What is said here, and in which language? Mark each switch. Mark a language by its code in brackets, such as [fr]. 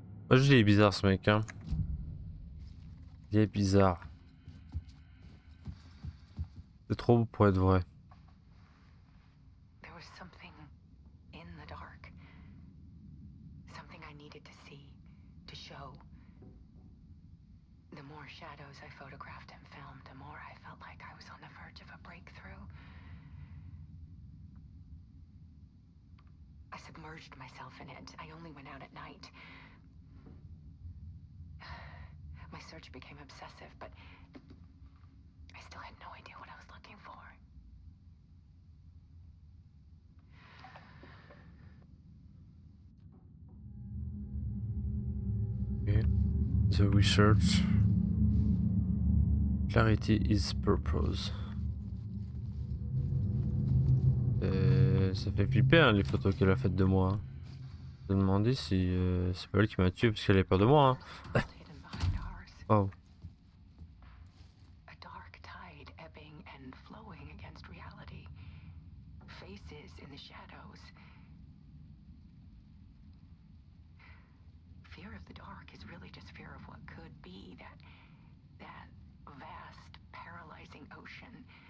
[fr] Moi, je l'ai bizarre ce mec, hein. Il est bizarre. C'est trop beau pour être vrai. [en] There was something in the dark. Something I needed to see, to show. The more shadows I photographed and filmed, the more I felt like I was on the verge of a breakthrough. I submerged myself in it. I only went out at night. My search became obsessive, but I still had no idea what I was looking for. Okay. The research. Clarity is purpose. [fr] Ça fait flipper hein, les photos qu'elle a faites de moi. Hein. Je me demandais si c'est pas elle qui m'a tué parce qu'elle avait peur de moi. Hein. [en] Hidden behind ours. Oh. A dark tide ebbing and flowing against reality. Faces in the shadows. Fear of the dark is really just fear of what could be, that vast, paralyzing ocean.